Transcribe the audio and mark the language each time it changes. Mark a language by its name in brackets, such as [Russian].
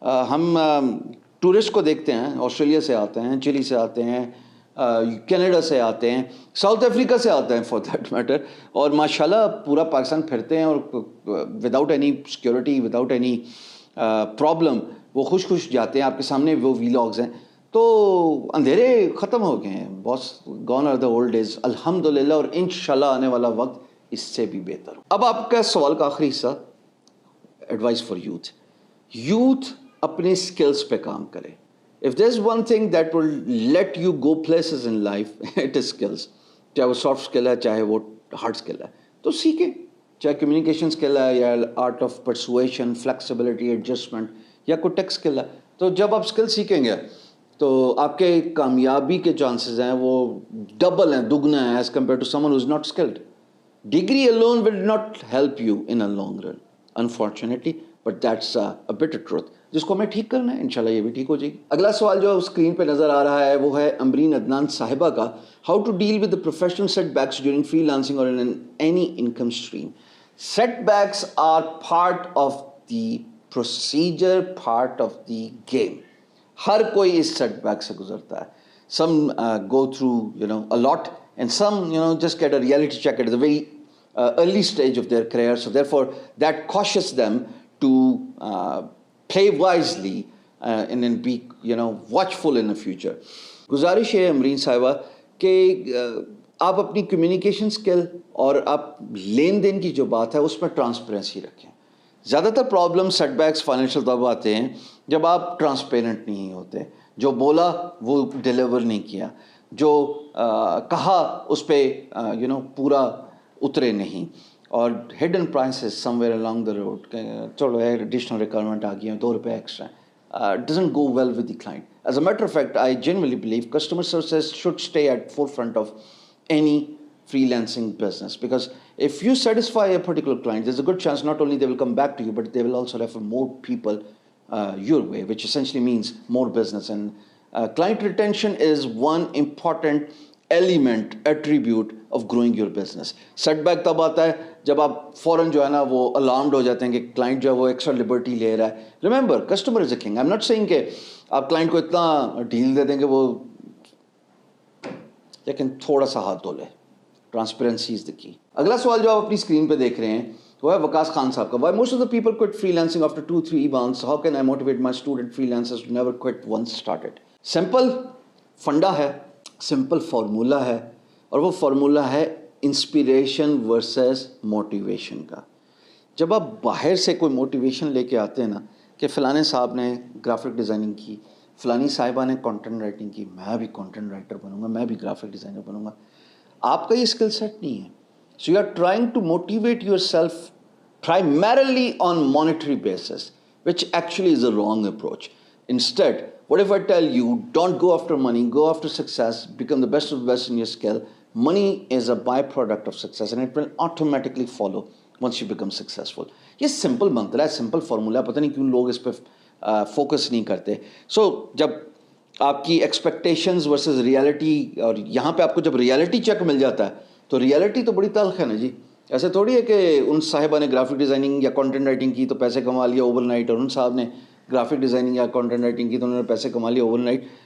[Urdu] ہم ٹورسٹ کو دیکھتے ہیں, آسٹریلیا سے آتے ہیں, چلی سے آتے ہیں, کینیڈا سے آتے ہیں, ساؤتھ افریقہ سے آتے ہیں [English] for that matter, [Urdu] اور ماشاءاللہ پورا پاکستان پھرتے ہیں اور [English] without any security, without any problem [Urdu] وہ خوش جاتے ہیں. آپ کے سامنے وہ ویلاگز ہیں. تو اندھیرے ختم ہو گئے ہیں, بہت [English] gone are the old days [Urdu] الحمدللہ, اور انشاءاللہ آنے والا وقت اس سے بھی بہتر ہو. اب آپ کا سوال کا آخری حصہ, [English] Advice for youth. [Urdu] یوتھ اپنے اسکلس پہ کام کرے. [English] If there's one thing that will let you go places in life, it is skills. [Urdu] چاہے وہ سافٹ اسکل ہے, چاہے وہ ہارڈ اسکل ہے, تو سیکھیں. چاہے کمیونیکیشن اسکل ہے, یا art of persuasion, flexibility, adjustment, یا کوئی ٹیک اسکل ہے. تو جب آپ اسکل سیکھیں گے تو آپ کے کامیابی کے چانسز ہیں وہ ڈبل ہیں, دگنا ہیں, [English] As compare to someone who is not skilled. Degree alone will not help you in a long run, unfortunately, but that's a bitter truth, [Urdu] جس کو ہمیں ٹھیک کرنا ہے. انشاءاللہ یہ بھی ٹھیک ہو جائے گی. اگلا سوال جو اسکرین پہ نظر آ رہا ہے وہ ہے امرین عدنان صاحبہ کا. [English] How to deal with the professional setbacks during freelancing اور in any income stream. Setbacks are part of the procedure, part of the game. [Urdu] ہر کوئی اس سیٹ بیک سے گزرتا ہے. [English] Some go through a lot, and some just get a reality check at the very early stage of their career. So therefore that cautions them to play wisely and then be watchful in the future. [Urdu] گزارش ہے امرین صاحبہ کہ آپ اپنی communication skill اور آپ لین دین کی جو بات ہے اس میں ٹرانسپیرنسی رکھیں. زیادہ تر پرابلم سیٹ بیکس فائنینشیل تب آتے ہیں جب آپ ٹرانسپیرنٹ نہیں ہوتے. جو بولا وہ ڈیلیور نہیں کیا, جو کہا اس پہ پورا اترے نہیں, اور [English] hidden prices somewhere along the road, [Urdu] چلو ایڈیشنل ریکوائرمنٹ آ گئی ہیں, 2 روپے extra, [English] doesn't go well with the client. As a matter of fact, I genuinely believe customer services should stay at forefront of any freelancing business, because if you satisfy a particular client, there's a good chance not only they will come back to you, but they will also refer more people your way, which essentially means more business. And client retention is one important element, attribute of growing your business. [Urdu] Set back تب آتا ہے جب آپ فوراً جو ہے نا وہ الارمڈ ہو جاتے ہیں کہ کلائنٹ جو ہے وہ ایکسٹرا لبرٹی لے رہا ہے. [English] Remember, customer is a king. I am not saying [Urdu] کہ آپ کلائنٹ کو اتنا ڈیل دے دیں کہ وہ, لیکن تھوڑا سا ہاتھ دھو لے. [English] Transparency is the key. [Urdu] اگلا سوال جو آپ اپنی اسکرین پہ دیکھ رہے ہیں وہ ہے وکاس خان صاحب کا. [English] Why most of the people quit freelancing after 2-3 months? How can I motivate my student freelancers to never quit once started? [Urdu] Simple funda ہے, سمپل فارمولا ہے, اور وہ فارمولا ہے انسپریشن ورسز موٹیویشن کا. جب آپ باہر سے کوئی موٹیویشن لے کے آتے ہیں نا کہ فلانے صاحب نے گرافک ڈیزائننگ کی, فلانی صاحبہ نے کانٹینٹ رائٹنگ کی, میں بھی کانٹینٹ رائٹر بنوں گا, میں بھی گرافک ڈیزائنر بنوں گا, آپ کا یہ اسکل سیٹ نہیں ہے. [English] So you are trying to motivate yourself primarily on monetary basis, which actually is a wrong approach. Instead, what if I tell you, don't go after money, go after success, become the best of the best in your skill. Money is a byproduct of success and it will automatically follow once you become successful. [Urdu] یہ simple منتر ہے, simple formula, پتہ نہیں کیوں لوگ اس پہ focus نہیں کرتے. سو جب آپ کی ایکسپیکٹیشنز ورسز ریالٹی, اور یہاں پہ آپ کو جب ریالٹی چیک مل جاتا ہے تو ریالٹی تو بڑی تلخ ہے نا جی. ایسے تھوڑی ہے کہ ان صاحبہ نے گرافک ڈیزائننگ یا کانٹینٹ رائٹنگ کی تو پیسے کما لیا اوور نائٹ, اور ان صاحب نے گرافک ڈیزائننگ یا کانٹینٹ رائٹنگ کی تو انہوں نے پیسے کما لیا اوور نائٹ.